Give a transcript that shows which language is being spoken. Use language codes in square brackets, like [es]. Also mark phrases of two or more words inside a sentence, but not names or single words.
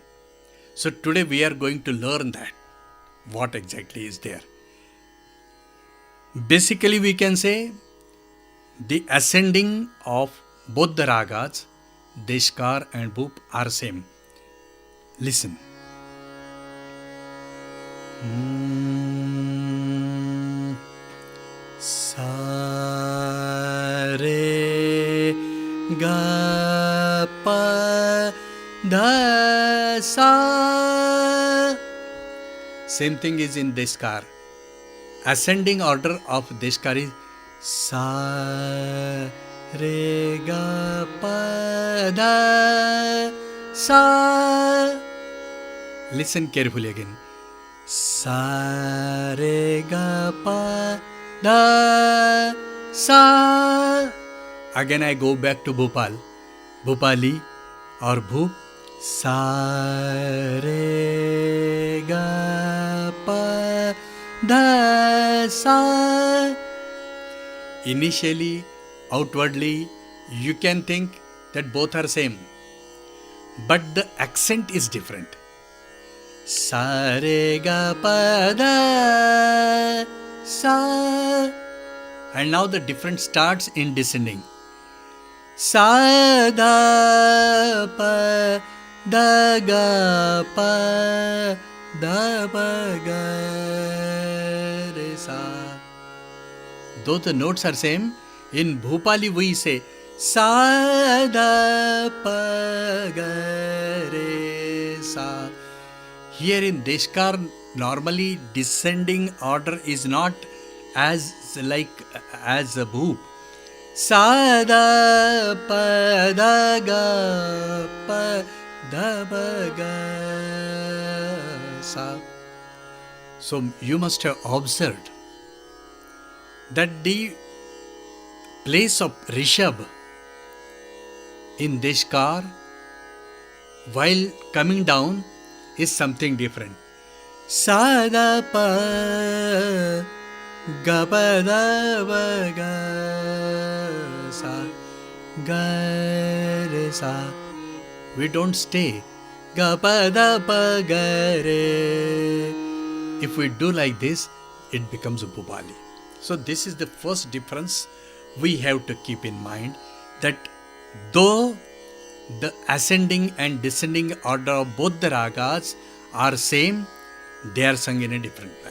[en] So today we are going to learn that, what exactly is there. Basically we can say the ascending of both the ragas, Deskar and Bhup, are same. Listen. Sa re ga pa da sa. Same thing is in Deskar. Ascending order of Deskar is sa re ga pa da sa. Listen carefully again. Sa re ga pa da sa. Again I go back to Bhopal. Bhopali or Bhup. Sa re ga pa da sa. Initially, outwardly, you can think that both are same, but the accent is different. Sa re ga pa da sa, and now the difference starts in descending. Sa da pa da ga pa da pa ga re sa. Though the notes are same, in Bhopali we say sa da pa ga re sa. Here in Deskar, normally descending order is not as like as a bhoop. Sa da pa da ga pa da ba ga sa. So you must have observed that the place of Rishabh in Deskar while coming down is something different. Sa da pa ga pa da ba ga sa ga re sa. We don't stay ga pa da pa ga re. If we do like this, it becomes a Bhopali. So this is the first difference we have to keep in mind, that though the ascending and descending order of both the ragas are same, they are sung in a different manner.